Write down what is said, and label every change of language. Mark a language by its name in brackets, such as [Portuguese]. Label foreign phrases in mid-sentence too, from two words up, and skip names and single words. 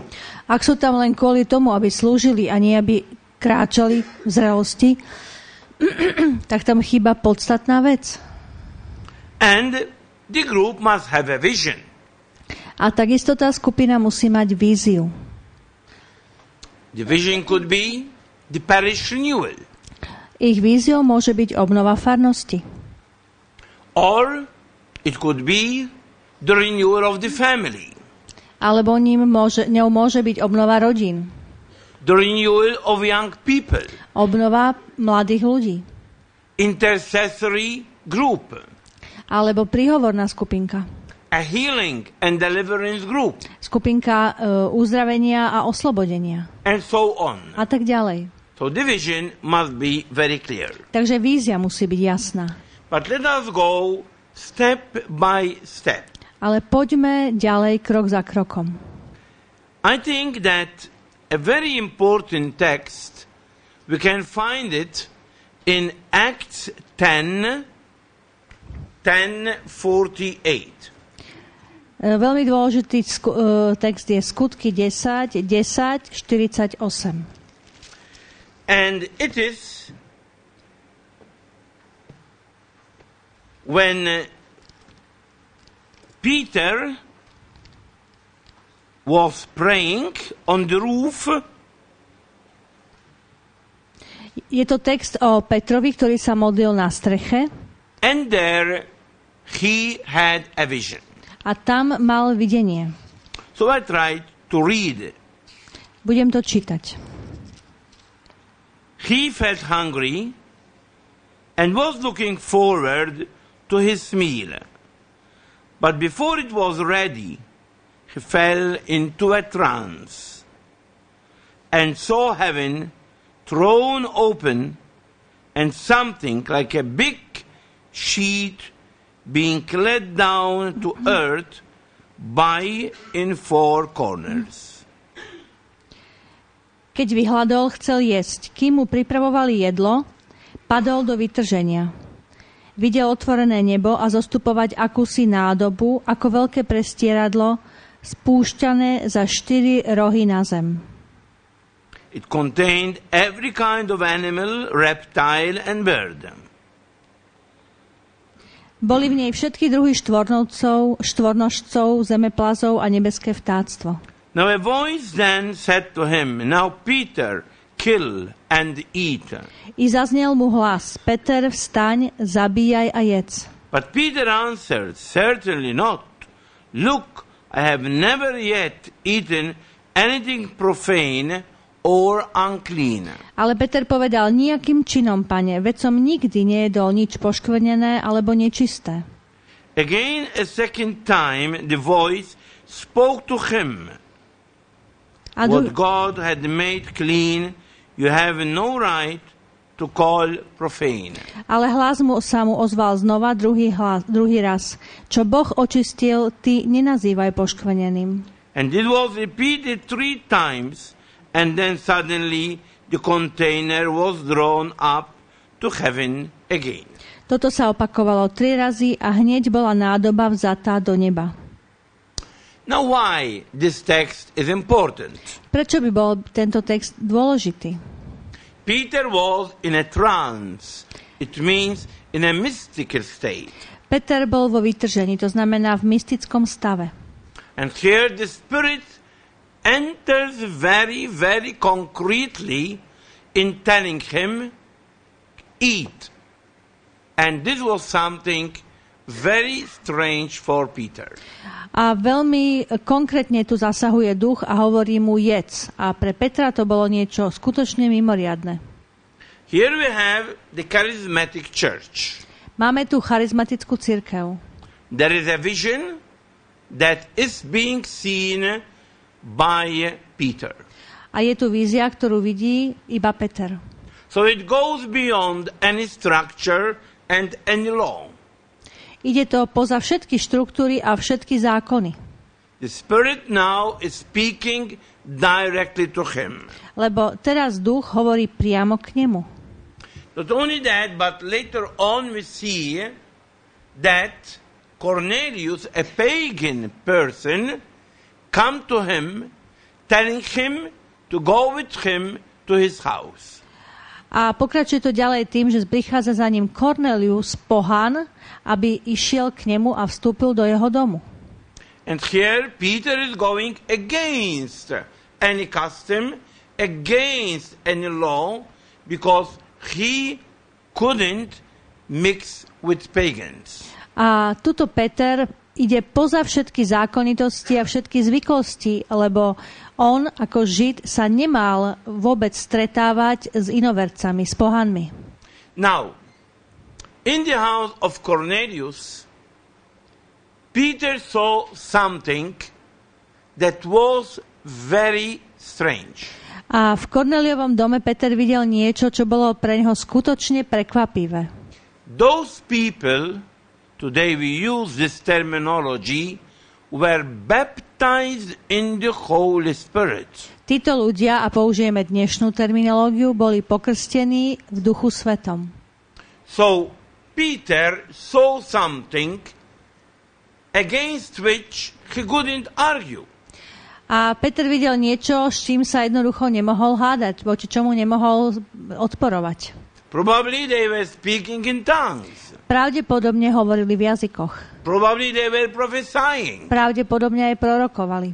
[Slovak] Ak sú tam len kvôli tomu, aby slúžili a nie aby kráčali v zrelosti, tak tam chýba podstatná vec. [English] And the group must have a vision. [Slovak] A takisto tá skupina musí mať víziu. [English] The vision could be the parish renewal. [Slovak] Ich víziou môže byť obnova farnosti. [English] Or it could be the renewal of the family. [Slovak] Alebo ňou môže byť obnova rodín. [English] The renewal of young people. [Slovak] Obnova mladých ľudí. [English] Intercessory group. [Slovak] Alebo príhovorná skupinka. [English] A healing and deliverance group. [Slovak] Skupinka uzdravenia a oslobodenia. [English] And so on. [Slovak] A tak ďalej. [English] So the vision must be very clear. [Slovak] Takže vízia musí byť jasná. [English] But let us go step by step. [Slovak] Ale poďme ďalej krok za krokom. [English] I think that a very important text, we can find it in Acts 10:48. [Slovak] Veľmi dôležitý text je Skutky 10:48. [English] And it is when Peter was praying on the roof, [Slovak] Je to text o Petrovi, ktorý sa modlil na streche [English] and there he had a vision. [Slovak] a tam mal videnie. [English] So I tried to read. [Slovak] Budem to čítať. [English] He felt hungry and was looking forward to his meal. But before it was ready, he fell into a trance and saw heaven thrown open and something like a big sheet being let down to earth by in four corners. [Slovak] Keď vyhladol, chcel jesť. Kým mu pripravovali jedlo, padol do vytrženia. Videl otvorené nebo a zostupovať akúsi nádobu, ako veľké prestieradlo, spúšťané za 4 rohy na zem. [English] It contained every kind of animal, reptile and bird. [Slovak] Boli v nej všetky druhy štvornožcov, zemeplazov a nebeské vtáctvo. [English] Now a voice then said to him, Now Peter, kill and eat. [Slovak] I zaznel mu hlas, Peter, vstaň, zabíjaj a jedz. [English] But Peter answered, Certainly not. Look, I have never yet eaten anything profane or unclean. [Slovak] Ale Peter povedal, nejakým činom, pane, veď som nikdy nejedol nič poškvrnené alebo nečisté. [English] Again, a second time, the voice spoke to him. What God had made clean, you have no right to call profane. [Slovak] Ale hlas sa mu ozval znova druhý raz. Čo Boh očistil, ty nenazývaj poškvrneným. [English] And it was repeated 3 times, and then suddenly the container was drawn up to heaven again. [Slovak] Toto sa opakovalo 3 razy a hneď bola nádoba vzatá do neba. [English] Now why this text is important? [Slovak] Prečo by bol tento text dôležitý? [English] Peter was in a trance. It means in a mystical state. [Slovak] Peter bol vo vytržení, to znamená v mystickom stave. [English] And here the Spirit enters very, very concretely in telling him, eat. And this was something very strange for Peter. [Slovak] A veľmi konkrétne tu zasahuje duch a hovorí mu jedz. A pre Petra to bolo niečo skutočne mimoriadne. [English] Here we have the charismatic church. [Slovak] Máme tu charizmatickú cirkev. [English] There is a vision that is being seen by Peter. [Slovak] A je tu vízia, ktorú vidí iba Peter. [English] So it goes beyond any structure and any law. [Slovak] Ide to poza všetky štruktúry a všetky zákony. [English] The Spirit now is speaking directly to him. [Slovak] Lebo teraz duch hovorí priamo k nemu. [English] Not only that, but later on we see that Cornelius, a pagan person, come to him, telling him to go with him to his house. [Slovak] A pokračuje to ďalej tým, že prichádza za ním Cornelius, pohan, aby išiel k nemu a vstúpil do jeho domu. [English] And here Peter is going against any custom, against any law, because he couldn't mix with pagans. [Slovak] A tuto Peter ide poza všetky zákonitosti a všetky zvyklosti, lebo on ako Žid sa nemal vôbec stretávať s inovercami, s pohanmi. [English] Now, in the house of Cornelius, Peter saw something that was very strange. [Slovak] A v Korneliovom dome Peter videl niečo, čo bolo pre neho skutočne prekvapivé. [English] Those people, today we use this terminology, were baptized in the Holy Spirit. [Slovak] Títo ľudia, a použijeme dnešnú terminológiu, boli pokrstení v Duchu Svetom. [English] So Peter saw something against which he couldn't argue. [Slovak] A Peter videl niečo, s čím sa jednoducho nemohol hádať, voči čomu nemohol odporovať. [English] Probably they were speaking in tongues. [Slovak] Pravdepodobne hovorili v jazykoch. [English] Probably they were prophesying. [Slovak] Pravdepodobne aj prorokovali.